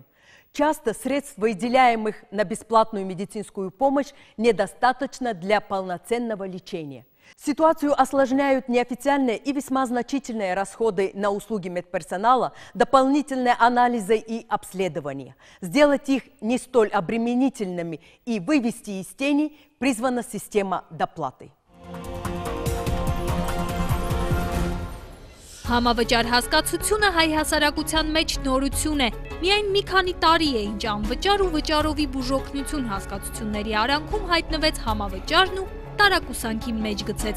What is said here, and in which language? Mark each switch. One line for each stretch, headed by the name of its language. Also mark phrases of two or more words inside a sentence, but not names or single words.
Russian: Часто средств, выделяемых на бесплатную медицинскую помощь, недостаточно для полноценного лечения. Ситуацию осложняют неофициальные и весьма значительные расходы на услуги медперсонала, дополнительные анализы и обследования. Сделать их не столь обременительными и вывести из тени призвана система доплаты.
Armenian: Համավճար հասկացությունը հայ հասարակության մեջ նորություն է։ Միայն մի քանի տարի է, ինչ անվճար ու վճարովի բուժօգնություն հասկացությունների արանքում հայտնվեց համավճարն ու տարակուսանքի մեջ գցեց։